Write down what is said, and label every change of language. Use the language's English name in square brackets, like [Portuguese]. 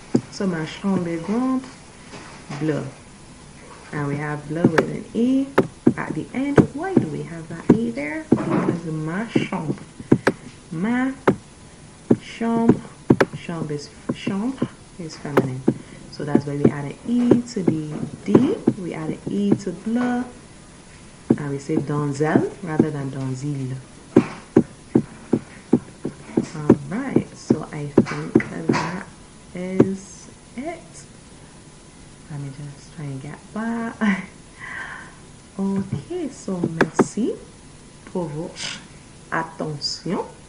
[French] So ma chambre est grande, bleu. [English] And we have bleu with an E at the end. Why do we have that E there? Because [French] ma chambre. Ma chambre. [English] Chambre is feminine. So that's why we add an E to the D. We add an E to bleu. And we say donzelle rather than donzille. Alright, so I think that is it. Let me just try and get back. Okay, so [French] merci pour votre attention.